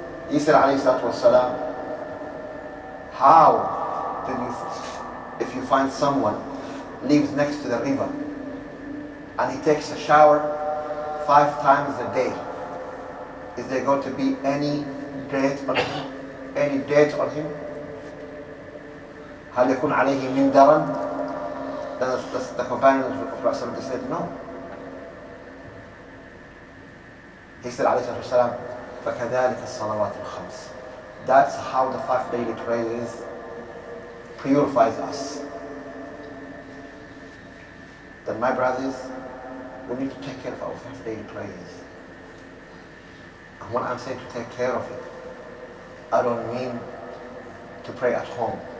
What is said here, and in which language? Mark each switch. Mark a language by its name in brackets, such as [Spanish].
[English] He said, alayhi salatu wassalam, how do you, if you find someone lives next to the river and he takes a shower 5 times a day, is there going to be any dirt on him? Any dirt on him? [Arabic] هل يكون عليه من درن? [English] The companions of the Prophet said no. He said [Arabic] عليه الصلاة والسلام, فكذلك الصلوات الخمس. [English] That's how the 5 daily prayers purifies us. Then my brothers, we need to take care of our 5 daily prayers. And when I'm saying to take care of it, I don't mean to pray at home.